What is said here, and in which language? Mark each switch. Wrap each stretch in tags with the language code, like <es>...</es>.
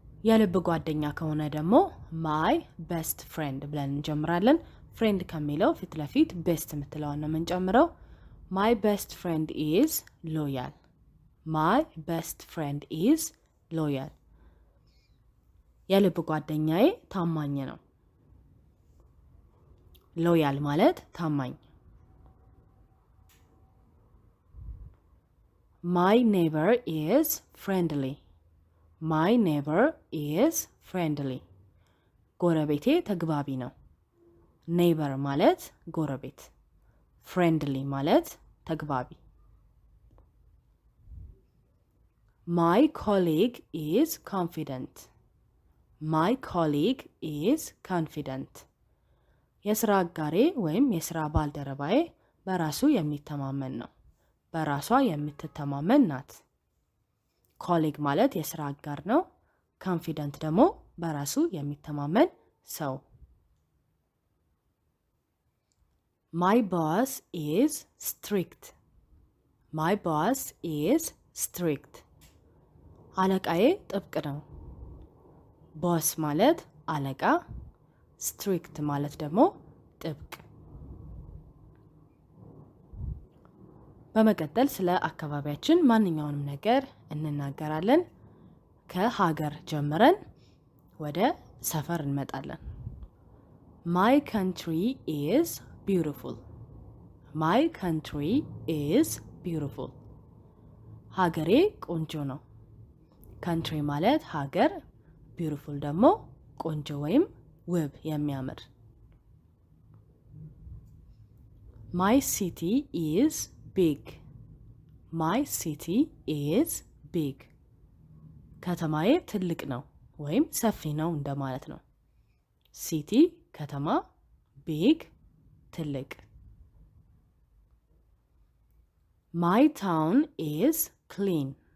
<am>የልብ ጓደኛ ከሆነ ደግሞ ማይ ቤስት ፍሬንድ ብለን እንጀምራለን። ፍሬንድ ከሚለው ፊት ለፊት ቤስት የምትለውን ነው የምንጨምረው።</am> <en>ማይ ቤስት ፍሬንድ ኢዝ ሎያል።</en> <am>ማይ ቤስት ፍሬንድ ኢዝ ሎያል። የልብ ጓደኛዬ ታማኝ ነው። ሎያል ማለት ታማኝ።</am> <en>My neighbor is friendly. My neighbor is friendly.</en> <am>ጎረቤቴ ተግባቢ ነው። ኔይበር ማለት ጎረቤት፣ ፍሬንድሊ ማለት ተግባቢ።</am> <en>My colleague is confident. My colleague is confident.</en> <am>የስራ አጋሬ ወይም የስራ ባልደረባዬ በራሱ የሚተማመን ነው። በራሷ የምትተማመን ናት። ኮሊግ ማለት የስራ አጋር ነው። ኮንፊደንት ደግሞ በራሱ የሚተማመን ሰው።</am> <en>My boss is strict. My boss is strict.</en> <am>አለቃዬ ጥብቅ ነው። ቦስ ማለት አለቃ፣ ስትሪክት ማለት ደግሞ ጥብቅ። በመቀጠል ስለ አካባቢያችን ማንኛውንም ነገር እንናገራለን። ከሀገር ጀምረን ወደ ሰፈር እንመጣለን።</am> <en>My country is beautiful. My country is beautiful.</en> <am>ሀገሬ ቆንጆ ነው። ካንትሪ ማለት ሀገር፣ ቢዩቲፉል ደግሞ ቆንጆ ወይም ውብ የሚያምር።</am> <en>My city is big. My city is big.</en> <am>ከተማዬ ትልቅ ነው ወይም ሰፊ ነው እንደማለት ነው። ሲቲ ከተማ፣ ቢግ ትልቅ።</am> <en>My town is clean.</en>